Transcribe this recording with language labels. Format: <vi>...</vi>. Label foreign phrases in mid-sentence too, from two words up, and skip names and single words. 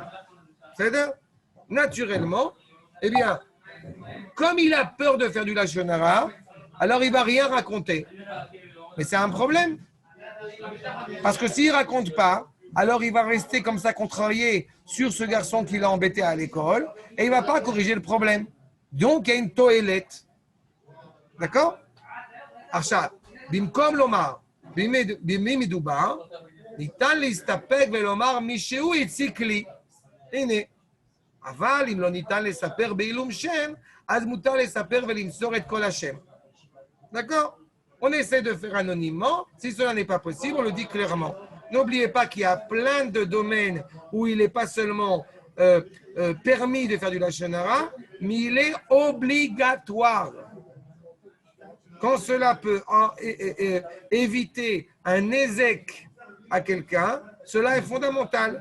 <fr>C'est-à-dire, naturellement, eh bien, comme il a peur de faire du Lashon Hara, alors il ne va rien raconter. Mais c'est un problème. Parce que s'il ne raconte pas, alors il va rester comme ça contrarié sur ce garçon qui l'a embêté à l'école et il ne va pas corriger le problème. Donc, il y a une toélette. D'accord?</fr> <he>עכשיו, במקום לומר, במי מדובר, ניתן להסתפק ולומר מישהו הציק לי. הנה. אבל אם לא ניתן לספר בעילום שם, אז מותר לספר ולמסור את כל השם.</he> <fr>D'accord? On essaie de faire anonymement. Si cela n'est pas possible, on le dit clairement. N'oubliez pas qu'il y a plein de domaines où il n'est pas seulement permis de faire du Lachon Hara, mais il est obligatoire. Quand cela peut éviter un ézec à quelqu'un, cela est fondamental.</fr>